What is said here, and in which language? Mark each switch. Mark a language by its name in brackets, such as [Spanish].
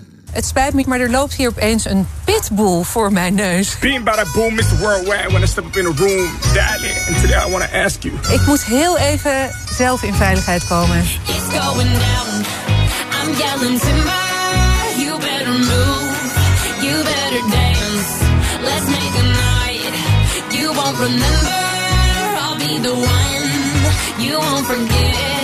[Dutch] Het spijt me, maar er loopt hier opeens een pitbull voor mijn neus. [English] Bean bada boom, Mr. Worldwide, when I step up in a room. Daddy, and today I want to ask you. [Dutch] Ik moet heel even zelf in veiligheid komen. [English] It's going down, I'm yelling timber. You better move, you better dance. Let's make a night, you won't remember. I'll be the one, you won't forget.